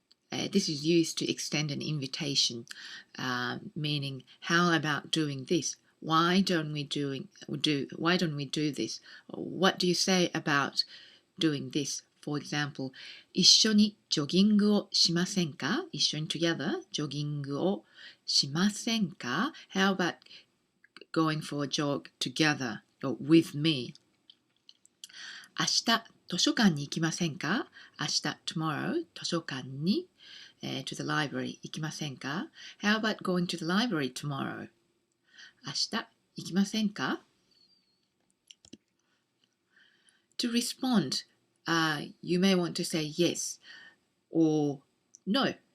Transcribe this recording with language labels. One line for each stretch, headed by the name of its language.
English: This is used to extend an invitation, meaning how about doing this? Why don't we do this? What do you say about doing this?
Japanese: For example, 一緒にジョギングをしませんか? 一緒に together ジョギングをしませんか?
English: How about going for a jog together or with me?
Japanese: 明日図書館に行きませんか?明日 tomorrow 図書館に、
English: to the library
Japanese: 行きませんか?
English: How about going to the library tomorrow?
Japanese: 明日行きませんか?
English: To respond, you may want to say yes or no.